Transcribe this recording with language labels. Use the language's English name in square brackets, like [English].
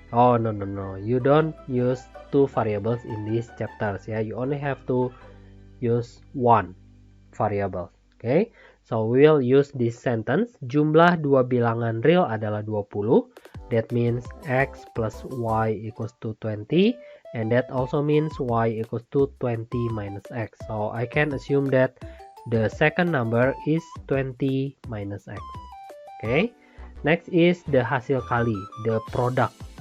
[English] Oh no, you don't use 2 variables in these chapters, yeah. You only have to use 1 variable. Okay, so we will use this sentence. [Indonesian] Jumlah dua bilangan real adalah 20. [English] That means x plus y equals to 20, and that also means y equals to 20 minus x. So I can assume that the second number is 20 minus x. Okay, next is the [Indonesian] hasil kali, [English] the product.